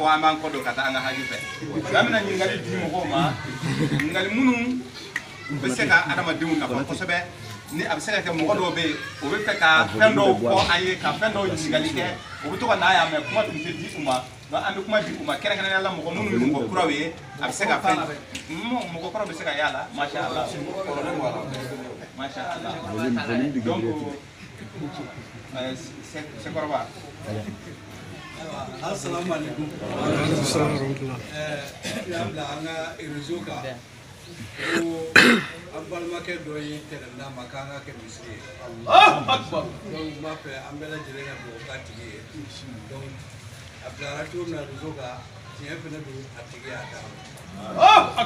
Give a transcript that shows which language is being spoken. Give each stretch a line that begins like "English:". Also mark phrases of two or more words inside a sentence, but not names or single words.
Bambara: an b'an kɔ don ka taa an ka haji fɛ an bɛna ɲininkali di mɔgɔw ma ɲininkali minnu bɛ se ka adamadenw nafa kosɛbɛ ni a bɛ se ka kɛ mɔgɔ dɔw bɛ yen o bɛ fɛ ka fɛn dɔw fɔ an ye ka fɛn dɔw ɲininkali kɛ o bɛ to ka n'a y'a mɛ kuma tun tɛ di u ma an bɛ kuma di u ma kɛrɛnkɛrɛnnenya la mɔgɔ minnu ye mɔgɔ kuraw ye a bɛ se ka fɛn mɔgɔ kuraw bɛ se ka y'a la
Arabic: ما شاء الله ما شاء الله
Bambara: donc Sekɔrɔba.
Arabic: السلام عليكم.
Bambara: Ya bila an ka réseau kan ko an balimakɛ dɔ ye tɛnɛnda ma k'an ka kɛ misiri ye.
Arabic: الله أكبر.
Bambara: Donc n b'a fɛ an bɛɛ lajɛlen ka dugawu k'a tigi ye. Donc a bilara cogo min na réseau kan tiɲɛ fana don a tigi y'a d'a ma.
Arabic: الله أكبر.